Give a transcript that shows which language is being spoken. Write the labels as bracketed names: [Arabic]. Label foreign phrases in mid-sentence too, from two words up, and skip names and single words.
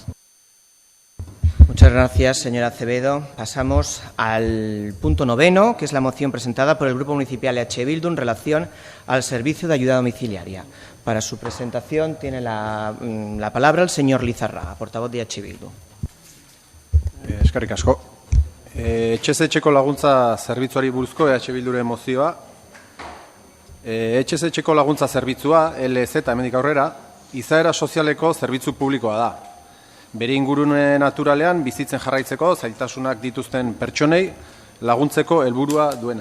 [Spanish] Muchas gracias, señora Acevedo. Pasamos al punto 9, que es la moción presentada por el Grupo Municipal EH Bildu en relación al servicio de ayuda domiciliaria. Para su presentación tiene la palabra el señor Lizarraga, portavoz de EH Bildu. [Basque] Eskerrik asko. Etxez etxeko laguntza zerbitzuari buruzko EH Bilduren mozioa. Etxez etxeko laguntza zerbitzua, LZ hemendik aurrera, izaera sozialeko zerbitzu publikoa da. Bere ingurune naturalean bizitzen jarraitzeko zailtasunak dituzten pertsonei laguntzeko helburua duena.